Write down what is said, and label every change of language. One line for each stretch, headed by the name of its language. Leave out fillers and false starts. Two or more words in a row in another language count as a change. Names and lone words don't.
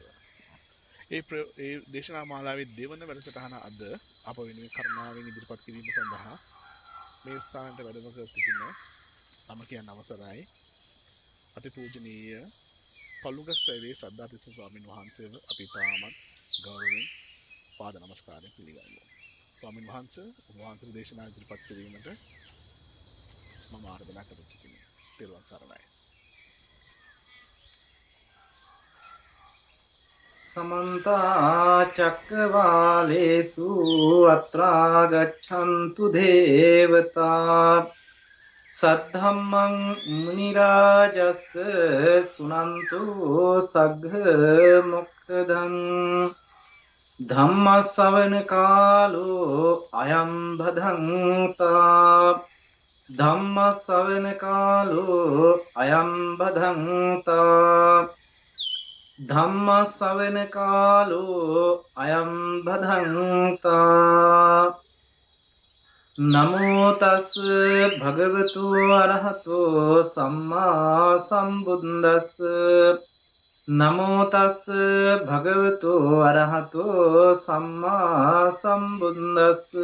Sinhala: ඒ දේශනා මාලාවේ දෙවන වැඩසටහන අද අප වෙනුවෙන් කරුණාවෙන් ඉදිරිපත් කිරීම සඳහා මේ ස්ථානට වැඩම කර සිටින නම කියන්න අවසරයි අතිපූජනීය පළුගස්සෑවේ සද්ධාතිස්ස ස්වාමීන් වහන්සේව අපි තාමත් ගෞරවයෙන් පාද නමස්කාරයෙන් පිළිගන්නවා. ස්වාමීන් වහන්සේ ඔබ වහන්සේගේ දේශනා ඉදිරිපත් කිරීමට මම ආරාධනා කර සිටිනවා. පෙරවන් සරණයි.
Pali: समन्त चक्रवालेषु अत्रा गच्छन्तु देवता सद्धम्मं मुनिराजस् सुनन्तु सग्घ मोक्खदं धम्म सवन कालो अयं भदन्ता धम्म सवन कालो अयं भदन्ता ධම්ම ශ්‍රවණ කාලෝ අයං භදන්තා නමෝ තස් භගවතු අරහතෝ සම්මා සම්බුද්දස්ස නමෝ තස් භගවතු අරහතෝ සම්මා සම්බුද්දස්ස